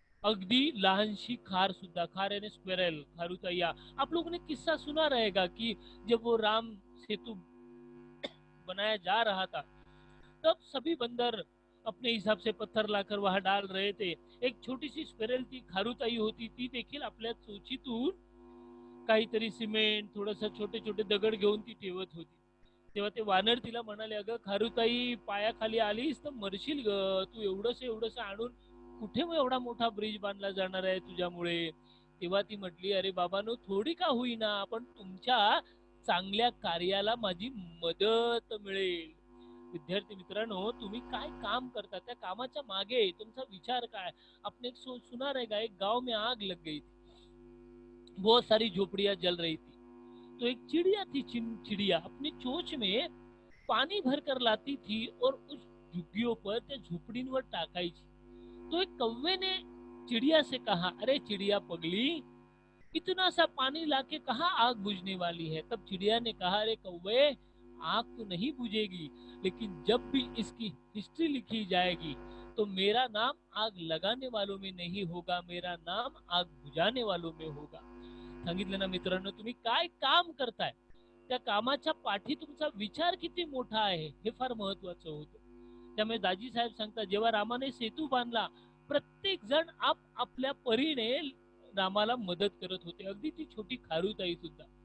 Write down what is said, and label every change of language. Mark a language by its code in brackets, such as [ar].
[mr] अगदी लहानशी खार सुद्धा, [hi] खार यानी स्क्वेरल, खारुताइया, आप लोगों ने किस्सा सुना रहेगा कि जब वो राम सेतु बनाया जा रहा था तब सभी बंदर अपने हिसाब से पत्थर लाकर वहां डाल रहे थे. एक छोटी सी स्क्वेरल [mr] ती खारुताई होती, ती देखील आपल्या चोचीतून काहीतरी सिमेंट, थोडस छोटे छोटे दगड घेऊन ती ठेवत होती. तेव्हा ते वानर तिला म्हणाले, अगं खारुताई, पायाखाली आलीस तर मरशील ग, तू एवढंस आणून कुठे मग एवढा मोठा ब्रिज बांधला जाणार आहे तुझ्यामुळे. तेव्हा ती म्हटली, अरे बाबांनो, थोडी का होईना पण तुमच्या चांगल्या कार्याला माझी मदत मिळेल. विद्यार्थी मित्रांनो, तुम्ही काय काम करता, त्या कामाच्या मागे तुमचा विचार काय. [hi] आपने एक सुना रहेगा, एक गांव में आग लग गई थी, बहुत सारी झोपड़ियां जल रही थी. तो एक चिड़िया थी, चिड़िया अपनी चोंच में पानी भर कर लाती थी और उस झुग्गियों पर, [mr] त्या झोपड़ींवर टाकायची. [hi] तो एक कौवे ने चिड़िया से कहा, अरे चिड़िया पगली, इतना सा पानी लाके कहाँ आग बुझने वाली है. तब चिड़िया ने कहा, अरे कौवे, आग तो नहीं बुझेगी, लेकिन जब भी इसकी हिस्ट्री लिखी जाएगी तो मेरा नाम आग लगाने वालों में नहीं होगा, मेरा नाम आग बुझाने वालों में होगा. [mr] सांगितलं ना मित्रांनो, तुम्ही काय काम करताय, त्या कामाच्या पाठी तुमचा विचार किती मोठा आहे हे फार महत्वाचं होतं. त्यामुळे दाजी साहेब सांगतात, जेव्हा रामाने सेतू बांधला, प्रत्येक जण आपल्या परीने रामाला मदत करत होते, अगदी ती छोटी खारुताई सुद्धा.